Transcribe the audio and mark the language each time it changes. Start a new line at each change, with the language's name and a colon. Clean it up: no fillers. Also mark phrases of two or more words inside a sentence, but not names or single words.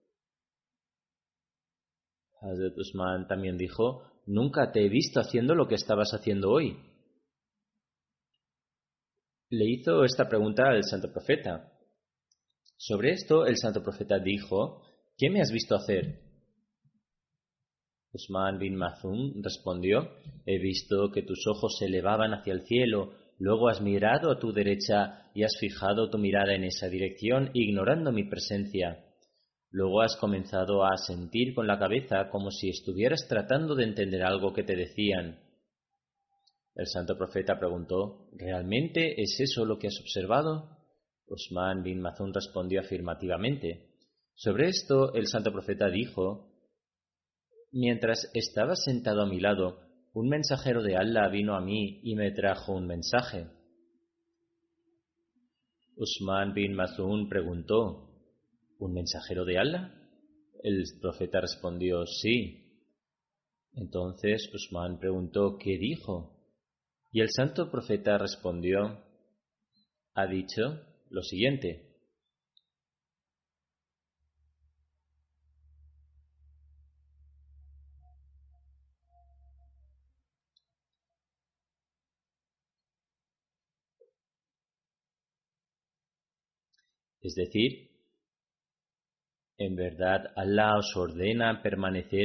Spanish: Hazrat Usman también dijo, nunca te he visto haciendo lo que estabas haciendo hoy. Le hizo esta pregunta al santo profeta. Sobre esto, el santo profeta dijo, ¿qué me has visto hacer? Usman bin Mazun respondió, he visto que tus ojos se elevaban hacia el cielo, luego has mirado a tu derecha y has fijado tu mirada en esa dirección, ignorando mi presencia. Luego has comenzado a asentir con la cabeza como si estuvieras tratando de entender algo que te decían. El santo profeta preguntó, ¿realmente es eso lo que has observado? Usman bin Mazun respondió afirmativamente. Sobre esto, el santo profeta dijo, mientras estaba sentado a mi lado, un mensajero de Allah vino a mí y me trajo un mensaje. Usman bin Mazun preguntó, ¿un mensajero de Allah? El profeta respondió, sí. Entonces Usman preguntó, ¿qué dijo? Y el santo profeta respondió, ha dicho lo siguiente. Es decir, en verdad Allah os ordena permanecer